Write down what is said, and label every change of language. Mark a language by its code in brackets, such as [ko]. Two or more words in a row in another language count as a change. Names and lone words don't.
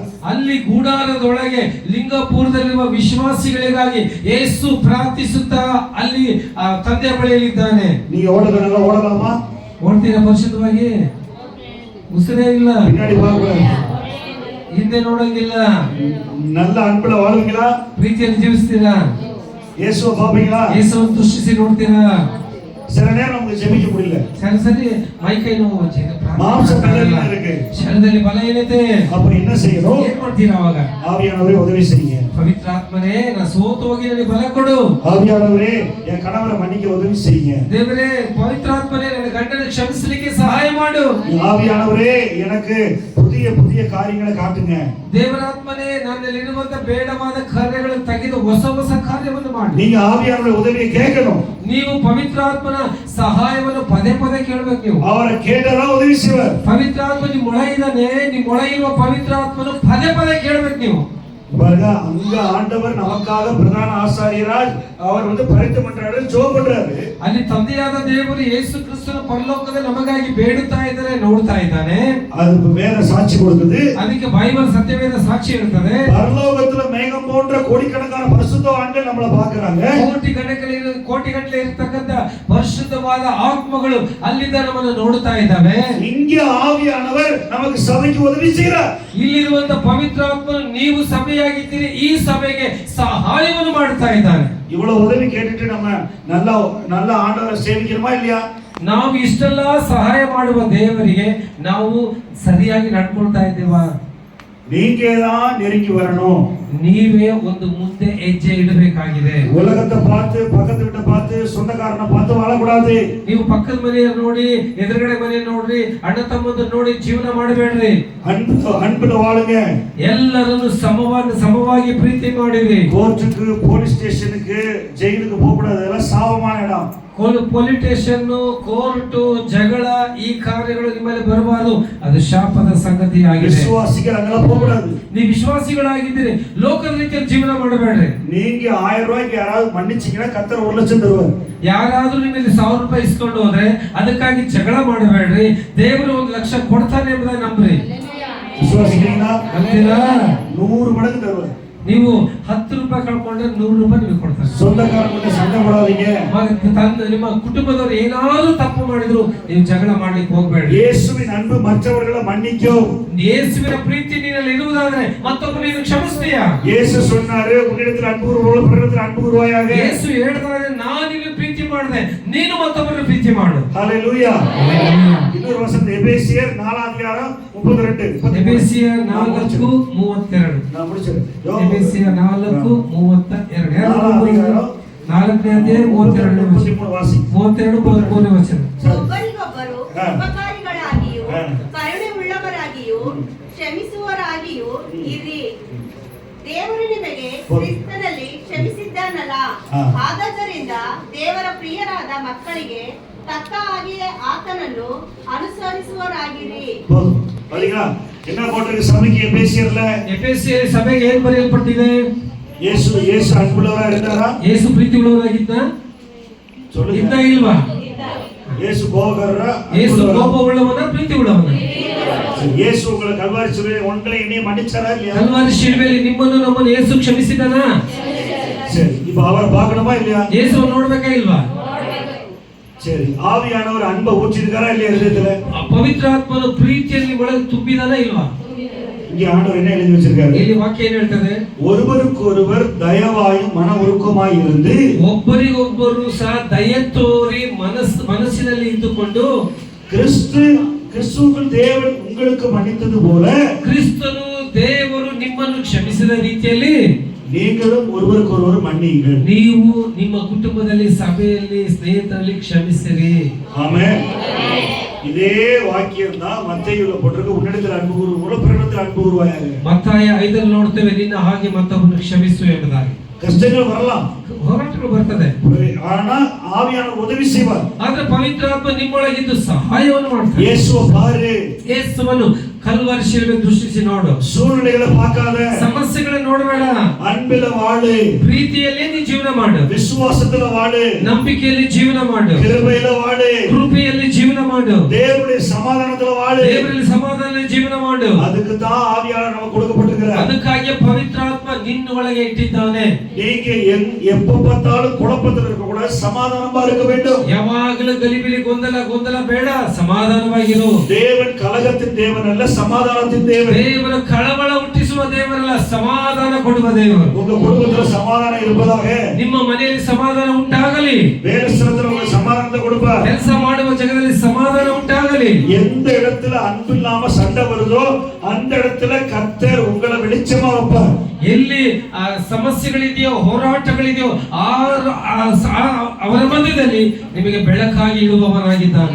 [kn] ಅಲ್ಲಿ ಗೂಡಾರದೊಳಗೆ ಲಿಂಗಪುರದಲ್ಲಿರುವ ವಿಶ್ವಾಸಿಗಳಿಗಾಗಿ ಯೇಸು ಪ್ರಾರ್ಥಿಸುತ್ತಾ ಅಲ್ಲಿ ತಂದೆಯ ಬಳಿಯಲ್ಲಿದ್ದಾನೆ. [ta] நீங்க ஓடுறதுனால ஓடலாமா? [kn] ಓಡ್ತೀರಾ ಪರಿಶುದ್ಧವಾಗಿ? ಉಸಿರೇ ಇಲ್ಲ, [ta] பின்னாடி பார்க்க [kn] ಹಿಂದೆ ನೋಡಂಗಿಲ್ಲ. [ta] நல்ல அன்புல வாழுவீங்களா? [kn] ಪ್ರೀತಿಯಲ್ಲಿ ಜೀವಿಸ್ತೀರಾ? [ta] இயேசுவை பாப்பீங்களா? [kn] ಯೇಸುವನ್ನು ದೃಷ್ಟಿಸಿ ನೋಡ್ತೀರಾ? [ta] சில நேரம் நமக்கு ஜெபிக்க முடியல. [kn] ಸರಿ ಮೈ ಕೈ ನೋವು, [ta] மாம்ச பலவீனம் இருக்கு. [kn] ಶರೀರದಲ್ಲಿ ಬಲಹೀನತೆ. [ta] அப்ப என்ன செய்யணும்? [kn] ಏನ್ ಮಾಡ್ತೀರಾ ಅವಾಗ? [ta] ஆவியானவரே உதவி செய்யுங்க. [kn] ಪವಿತ್ರಾತ್ಮನೇ, ನಾ ಸೋತು ಹೋಗಿ ನನಗೆ ಬಲ ಕೊಡು. [ta] ஆவியானவரே என் கணவரை மன்னிக்க உதவி செய்யுங்க. [kn] ದೇವರೇ, ಪವಿತ್ರಾತ್ಮನೇ, ನನ್ನ ಗಂಡನ ಕ್ಷಮಿಸಲಿಕ್ಕೆ ಸಹಾಯ ಮಾಡು. [ta] ஆவியானவரே எனக்கு புதிய காரியங்களை காட்டுங்க. [kn] ದೇವರಾತ್ಮನೇ, ನನ್ನಲ್ಲಿರುವಂತ ಬೇಡವಾದ ಕಾರ್ಯಗಳನ್ನು ತೆಗೆದು ಹೊಸ ಕಾರ್ಯವನ್ನು ಮಾಡು. [ta] நீங்க ஆவியானவருடைய உதவியை கேட்கணும். [kn] ನೀವು ಪವಿತ್ರಾತ್ಮನ ಸಹಾಯವನ್ನು ಪದೇ ಕೇಳಬೇಕು. ನೀವು [ta] அவரை கேட்டதா உதவி செய்வார். [kn] ಪವಿತ್ರಾತ್ಮ ನಿಮ್ಮೊಳಗಿದ್ದಾನೆ. ನಿಮ್ಮೊಳಗಿರುವ ಪವಿತ್ರಾತ್ಮನು ಪದೇ ಕೇಳಬೇಕು ನೀವು. [ta] பாருங்க, அங்க ஆண்டவர் நமக்காக பிரதான ஆசாரியராய் அவர் பரிந்து மன்றாடு ஜெபம் பண்றாரு. [kn] ಅಲ್ಲಿ ತಂದೆಯಾದ ದೇವರು ಯೇಸು ಕ್ರಿಸ್ತನ ಪರಲೋಕದಲ್ಲಿ ನಮಗಾಗಿ ಬೇಡುತ್ತಾ ಇದ್ದಾರೆ, ನೋಡ್ತಾ ಇದ್ದಾನೆ. [ta] அது வேத சாட்சி கொடுக்குது. [kn] ಅದಕ್ಕೆ ಬೈಬಲ್ ಸತ್ಯವೇದ ಸಾಕ್ಷಿ ಇರುತ್ತದೆ. [ta] பரலோகத்துல மேகம் போன்ற கோடிக்கணக்கான பரிசுத்த ஆண்கள் நம்மள பாக்குறாங்க. [kn] ಕೋಟಿಗಟ್ಟಲೆ ಇರತಕ್ಕಂತ ಪರಿಶುದ್ಧವಾದ ಆತ್ಮಗಳು ಅಲ್ಲಿಂದ ನಮ್ಮನ್ನು ನೋಡುತ್ತಾ ಇದ್ದಾವೆ. [ta] இங்க ஆவியானவர் நமக்கு சபைக்கு உதவி செய்கிறார். [kn] ಇಲ್ಲಿರುವಂತ ಪವಿತ್ರಾತ್ಮನು ನೀವು ಸಭೆಯಾಗಿದ್ದೀರಿ, ಈ ಸಭೆಗೆ ಸಹಾಯವನ್ನು ಮಾಡುತ್ತಾ ಇದ್ದಾನೆ. [ta] இவ்வளவு உதவி கேட்டுட்டு நம்ம நல்ல ஆண்டவரை சேவிக்கிறோமா இல்லையா? [kn] ನಾವು ಇಷ್ಟೆಲ್ಲ ಸಹಾಯ ಮಾಡುವ ದೇವರಿಗೆ ನಾವು ಸರಿಯಾಗಿ ನಡ್ಕೊಳ್ತಾ ಇದ್ದೇವಾ? [ta] நீங்க தான் நெருங்கி வரணும். [kn] ನೀವೇ ಒಂದು ಮುಂದೆ ಹೆಜ್ಜೆ ಇಡಬೇಕಾಗಿದೆ. [ta] உலகத்தை பார்த்து, பக்கத்து வீட்டை பார்த்து, சொந்தக்காரனை பார்த்து வாழக்கூடாது. [kn] ನೀವು ಪಕ್ಕದ ಮನೆಯನ್ನು ನೋಡಿ, ಎದುರುಗಡೆ ಮನೆಯನ್ನು ನೋಡ್ರಿ, ಅಣ್ಣ ತಮ್ಮಂದಿರನ್ನು ನೋಡಿ ಜೀವನ ಮಾಡಬೇಡ್ರಿ. [ta] அன்புல வாழுங்க. [kn] ಎಲ್ಲರನ್ನು ಸಮವಾಗಿ ಪ್ರೀತಿ ಮಾಡಿರಿ. [ta] கோர்ட்டுக்கு, [en] police stationukku, [ta] ஜெயிலுக்கு போக கூடாது. அதெல்லாம் சாபமான இடம். [en] police station, [kn] ಕೋರ್ಟು, ಜಗಳ, ಈ ಕಾರ್ಯಗಳು ನಿಮ್ಮಲ್ಲಿ ಬರಬಾರದು. ಅದು ಶಾಪದ ಸಂಗತಿ ಆಗಿದೆ. ವಿಶ್ವಾಸಿಗಳು ಅಲ್ಲೆಲ್ಲ ಹೋಗಬಾರದು. ನೀವು ವಿಶ್ವಾಸಿಗಳಾಗಿದ್ದೀರಿ, ಲೋಕದ ರೀತಿಯಲ್ಲಿ ಜೀವನ ಮಾಡಬೇಡ್ರಿ. [ta] நீங்க 1000 ரூபாய்க்கு யாராவது மன்னிச்சீங்கன்னா கர்த்தர் 1 லட்சம் தருவார். [kn] ಯಾರಾದ್ರೂ ನಿಮ್ಮಲ್ಲಿ 1000 ರೂಪಾಯಿ ಇಸ್ಕೊಂಡು ಹೋದ್ರೆ ಅದಕ್ಕಾಗಿ ಜಗಳ ಮಾಡಬೇಡ್ರಿ. ದೇವರು 1 ಲಕ್ಷ ಕೊಡ್ತಾನೆ ಎಂಬುದನ್ನು ನಂಬ್ರಿ. ವಿಶ್ವಾಸಿಗಳಾ? ಅಂತೀರಾ? [ta] 100 மடங்கு தருவார். [kn] ನೀವು 10 ರೂಪಾಯಿ ಕಳ್ಕೊಂಡ್ರೆ 100 ರೂಪಾಯಿ ನಿಮಗೆ ಕೊಡ್ತಾರೆ. [ta] சொந்தக்காரங்க சண்டை போடாதீங்க. [kn] ನಿಮ್ಮ ಕುಟುಂಬದವರು ಏನಾದರೂ ತಪ್ಪು ಮಾಡಿದ್ರು ನೀವು ಜಗಳ ಮಾಡ್ಲಿಕ್ಕೆ ಹೋಗ್ಬೇಡಿ. [ta] இயேசுவின் அன்பு மற்றவர்களை மன்னிக்கும். [kn] ಯೇಸುವಿನ ಪ್ರೀತಿ ನಿನ್ನಲ್ಲಿ ಇರುವುದಾದ್ರೆ ಮತ್ತೊಬ್ಬರನ್ನು ಕ್ಷಮಿಸ್ತೀಯಾ? [ta] இயேசு சொன்னாரு, உன்னிடத்தில் அன்பு கூறுவோம் பிறரிடத்தில் அன்பு கூறுவாயாக. [kn] ಯೇಸು ಹೇಳ್ತಾರೆ, ನಾನು ನಿನ್ನ ಪ್ರೀತಿ ಮಾಡಿದೆ, ನೀನು ಮತ್ತೊಬ್ಬರನ್ನು ಪ್ರೀತಿ ಮಾಡು. [ta] ஹalleluya. இன்னொரு வசனம் எபேசியர் 4:32. [kn] ಎಫೆಸಿಯರ್ 4:32. [ta] நான் முடிச்சேன். [kn] ಎಫೆಸಿಯರ್ 4:32. 4ನೇ ಅಧ್ಯಾಯ 32 ವಾಸಿ 32 ವಚನ. ಒಬ್ಬರಿಗೊಬ್ಬರು ಉಪಕಾರಿಗಳಾಗಿಯೂ ಕರುಣೆ ಉಳ್ಳವರಾಗಿಯೂ ಕ್ಷಮಿಸುವವರಾಗಿಯೂ ಇರಿ. ದೇವರು ನಿಮಗೆ ಕ್ರಿಸ್ತನಲ್ಲಿ ಕ್ಷಮಿಸಿದ್ದಾನಲ್ಲ, ಆದದ್ದರಿಂದ ದೇವರ ಪ್ರಿಯರಾದ ಮಕ್ಕಳಿಗೆ ತಕ್ಕ ಹಾಗೆಯೇ ಆತನನ್ನು ಅನುಸರಿಸುವವರಾಗಿರಿ. [ta] பாத்தீங்களா என்ன போட்டிருக்கு சபைக்கு எபேசியர்ல? [kn] ಎಫೆಸಿಯರ್ ಸಭೆಗೆ ಏನು ಬರೆಯಲ್ಪಟ್ಟಿದೆ? [ta] இயேசு அன்புள்ளவரா இருந்தாரா? [kn] ಯೇಸು ಪ್ರೀತಿ ಉಳ್ಳವರಾಗಿದ್ದ? ಇದ್ದ ಇಲ್ವಾ? [ta] இயேசு கோபக்காரரா? [kn] ಯೇಸು ಕೋಪ ಉಳ್ಳವನ ಪ್ರೀತಿ ಉಳ್ಳವನ? [ta] இயேசு உங்களை கல்வாரி சிலுவையில் உங்களை என்னைய மன்னிச்சாரா இல்லையா? [kn] ಕಲ್ವಾರಿ ಶಿಲುಬೆಯಲ್ಲಿ ನಿಮ್ಮನ್ನು ನಮ್ಮನ್ನು ಯೇಸು ಕ್ಷಮಿಸಿದನಾ? [ta] சரி, இப்போ அவரை பார்க்கணுமா இல்லையா? [kn] ಯೇಸು ನೋಡ್ಬೇಕಾ ಇಲ್ವಾ? [ta] சரி, ஆவியானவர் அன்பை ஊற்றிருக்காரா இல்லையா இதயத்துல? [kn] ಪವಿತ್ರ ಆತ್ಮನು ಪ್ರೀತಿಯಲ್ಲಿ ಒಳಗೆ ತುಂಬಿದಾನ ಇಲ್ವಾ? [ta] இங்க ஆண்டவர் என்ன எழுதி வச்சிருக்காரு? [kn] ಇಲ್ಲಿ ವಾಕ್ಯ ಏನು ಹೇಳ್ತದೆ? [ta] ஒருவருக்கொருவர் தயவாயும் மன உருக்கமாய் இருந்து [kn] ಒಬ್ಬರಿಗೊಬ್ಬರು ಸಹ ದಯೆ ತೋರಿ ಮನಸ್ಸಿನಲ್ಲಿ ಇದ್ದುಕೊಂಡು [ta] கிறிஸ்துவுக்குள் தேவன் உங்களுக்கு மன்னித்தது போல [kn] ಕ್ರಿಸ್ತನು ದೇವರು ನಿಮ್ಮನ್ನು ಕ್ಷಮಿಸಿದ ರೀತಿಯಲ್ಲಿ [ta] நீங்களும் ஒருவருக்கொருவர் மன்னியுங்கள். [kn] ನೀವು ನಿಮ್ಮ ಕುಟುಂಬದಲ್ಲಿ, ಸಭೆಯಲ್ಲಿ, ಸ್ನೇಹಿತರಲ್ಲಿ ಕ್ಷಮಿಸಿರಿ. [ta] ஆமென். இதே வாக்கியம் தான் மத்தேயுல போட்டிருக்கு, உன்னிடத்தில் அன்பு கூறுவோம் பிறரிடத்தில் அன்பு கூறுவாயாக. [kn] ಮತ್ತಾಯ 5 ನೋಡ್ತೇವೆ, ನಿನ್ನ ಹಾಗೆ ಮತ್ತೊಬ್ಬರನ್ನು ಕ್ಷಮಿಸು ಎಂಬುದಾಗಿ. [ta] கஷ்டங்கள் வரலாம், [kn] ಹೋರಾಟಗಳು ಬರ್ತದೆ, [ta] ஆனா ஆவியானவர் உதவி செய்வார். [kn] ಆದ್ರೆ ಪವಿತ್ರಾತ್ಮ ನಿಮ್ಮೊಳಗಿದ್ದು ಸಹಾಯವನ್ನು ಮಾಡ್ತಾರೆ. [ta] ಯೇಸುವ பாரு, [kn] ಯೇಸುವನ್ನು ಕಲ್ವಾರಿ ಶಿಲುಬೆ ದೃಷ್ಟಿಸಿ ನೋಡು. [ta] சூழ்நிலைகளை பார்க்காத, [kn] ಸಮಸ್ಯೆಗಳನ್ನು ನೋಡಬೇಡ, [ta] அன்பில வாழு, [kn] ಪ್ರೀತಿಯಲ್ಲಿ ನೀ ಜೀವನ ಮಾಡು, [ta] விசுவாசத்துல வாழு, [kn] ನಂಬಿಕೆಯಲ್ಲಿ ಜೀವನ ಮಾಡು, [ta] கிருபையில வாழு, [kn] ಕೃಪೆಯಲ್ಲಿ ಜೀವನ ಮಾಡು, [ta] தேவனுடைய சமாதானத்துல வாழு. [kn] ದೇವರಲ್ಲಿ ಸಮಾಧಾನದಲ್ಲಿ ಜೀವನ ಮಾಡು. [ta] அதுக்கு தான் ஆவியானவர் நமக்கு கொடுக்கப்பட்டிருக்கிறார். [kn] ಅದಕ್ಕಾಗಿ ಪವಿತ್ರಾತ್ಮ ನಿನ್ನೊಳಗೆ ಇಟ್ಟಿದ್ದಾನೆ. [ta] நீங்க எப்ப பார்த்தாலும் குழப்பத்தில் இருக்க கூடாது, சமாதானமா இருக்க வேண்டும். [kn] ಯಾವಾಗಲೂ ಗಲಿಬಿಲಿ ಗೊಂದಲ ಬೇಡ, ಸಮಾಧಾನವಾಗಿರು. [ta] தேவன் கலகத்தின் தேவன் அல்ல, சமாதானத்தின் தேவன். [kn] ದೇವರು ಕಳವಳ ಹುಟ್ಟಿಸುವ ದೇವರಲ್ಲ, ಸಮಾಧಾನ ಕೊಡುವ ದೇವರು. [ta] உங்க குடும்பத்துல சமாதானம் இருப்பதாக, [kn] ನಿಮ್ಮ ಮನೆಯಲ್ಲಿ ಸಮಾಧಾನ ಉಂಟಾಗಲಿ. [ta] வேலை ஸ்தலத்துல உங்களுக்கு சமாதானத்தை கொடுப்பார். [kn] ಕೆಲಸ ಮಾಡುವ ಜಾಗದಲ್ಲಿ ಸಮಾಧಾನ ಉಂಟಾಗಲಿ. [ta] எந்த இடத்துல அன்பு இல்லாம சண்டை வருதோ அந்த இடத்துல கர்த்தர் உங்களை வெளிச்சமா வைப்பார். [kn] ಎಲ್ಲಿ ಸಮಸ್ಯೆಗಳಿದೆಯೋ, ಹೋರಾಟಗಳಿದೆಯೋ, ಅವರ ಮಧ್ಯದಲ್ಲಿ ನಿಮಗೆ ಬೆಳಕಾಗಿ ಇಡುವವನಾಗಿದ್ದಾನೆ.